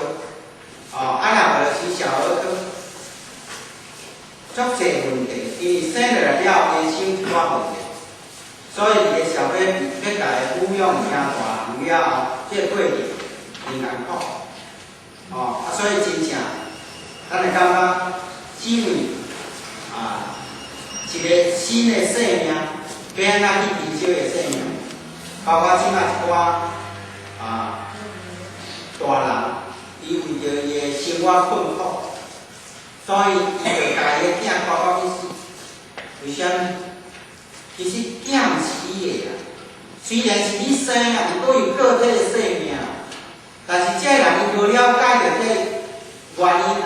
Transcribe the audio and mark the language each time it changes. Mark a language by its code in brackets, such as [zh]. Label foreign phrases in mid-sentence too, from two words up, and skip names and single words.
[nan] 哦，啊，若无就是小儿科，足侪问题，因为生落来了，伊身体出问题，所以伊个小 baby 要甲伊抚养听大人了后，这个过程真艰苦。哦，啊，所以真正，咱会感觉，因为一个新的生命，要安怎去珍惜个生命，包括即摆一寡大人。伊为着伊的生活困苦，所以伊就甲伊的囝拖到去死。为啥物？其实囝毋是伊的啦，虽然是你生啊，毋过有个体的生命，但是这人伊无了解着这原因啊。